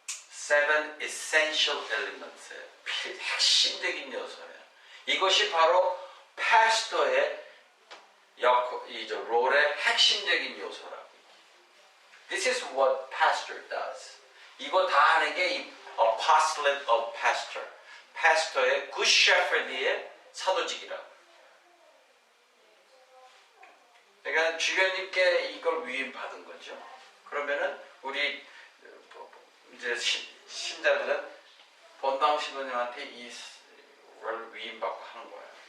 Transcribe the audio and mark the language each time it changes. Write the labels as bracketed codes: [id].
[en] seven essential elements. [ko] 핵심적인 요소예요. 이것이 바로 파스터의 이저 롤의 핵심적인 요소라고. [en] This is what pastor does. [ko] 이거 다 하는 게 이 [en] apostolate of pastor. [ko] 파스터의 good shepherd의 사도직이라고. 그러니까 주교님께 이걸 위임받은 거죠. 그러면은 우리 이제 신자들은 본당 신부님한테 이걸 위임받고 하는 거예요.